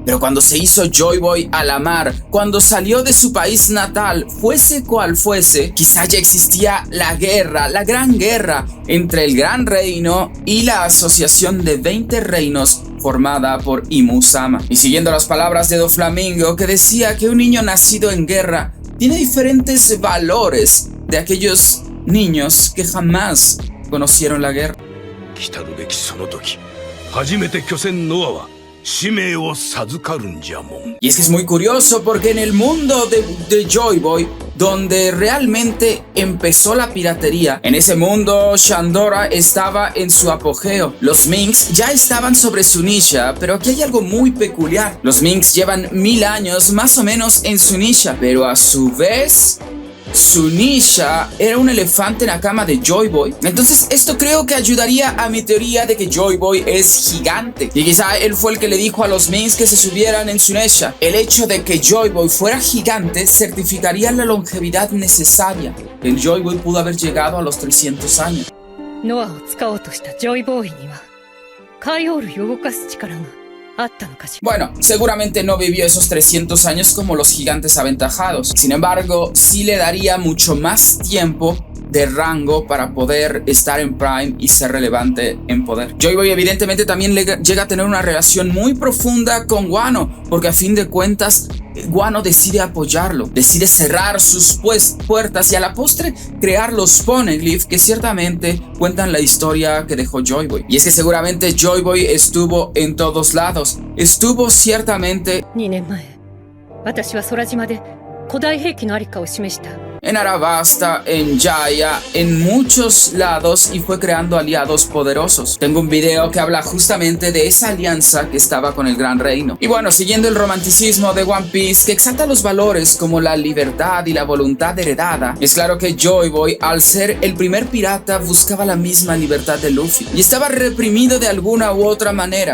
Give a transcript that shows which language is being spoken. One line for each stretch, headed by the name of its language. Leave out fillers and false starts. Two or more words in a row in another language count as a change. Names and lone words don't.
Spanish: Pero cuando se hizo Joy Boy a la mar, cuando salió de su país natal, fuese cual fuese, quizá ya existía la guerra, la gran guerra entre el Gran Reino y la asociación de 20 reinos formada por Imu-sama. Y siguiendo las palabras de Doflamingo, que decía que un niño nacido en guerra tiene diferentes valores de aquellos niños que jamás conocieron la guerra.
Japanese: 来たるべきその時、初めて巨船ノアは使命を授かるんじゃもん。
Spanish: Y es que es muy curioso porque en el mundo de Joy Boy, donde realmente empezó la piratería, en ese mundo Shandora estaba en su apogeo. Los Minks ya estaban sobre Zunisha, pero aquí hay algo muy peculiar. Los Minks llevan 1000 años más o menos en Zunisha, pero a su vez Zunisha era un elefante Nakama de Joy Boy. Entonces esto creo que ayudaría a mi teoría de que Joy Boy es gigante. Y quizá él fue el que le dijo a los Minks que se subieran en Zunisha. El hecho de que Joy Boy fuera gigante certificaría la longevidad necesaria. El Joy Boy pudo haber llegado a los 300 años.
Japanese: ノアを使おうとしたジョイボーイにはカイオールを動かす力があったのかしら。
Spanish: Bueno, seguramente no vivió esos 300 años como los gigantes aventajados. Sin embargo, sí le daría mucho más tiempo de rango para poder estar en Prime y ser relevante en poder. Joy Boy evidentemente también llega a tener una relación muy profunda con Wano, porque a fin de cuentas Wano decide apoyarlo, decide cerrar sus puertas y a la postre crear los Poneglyph que ciertamente cuentan la historia que dejó Joy Boy. Y es que seguramente Joy Boy estuvo en todos lados, estuvo ciertamente
Japanese: 2 年前、私は空島で古代兵器のありかを示した。
Spanish: en Arabasta, en Jaya, en muchos lados y fue creando aliados poderosos. Tengo un video que habla justamente de esa alianza que estaba con el Gran Reino. Y bueno, siguiendo el romanticismo de One Piece que exalta los valores como la libertad y la voluntad heredada, es claro que Joy Boy, al ser el primer pirata, buscaba la misma libertad de Luffy y estaba reprimido de alguna u otra manera.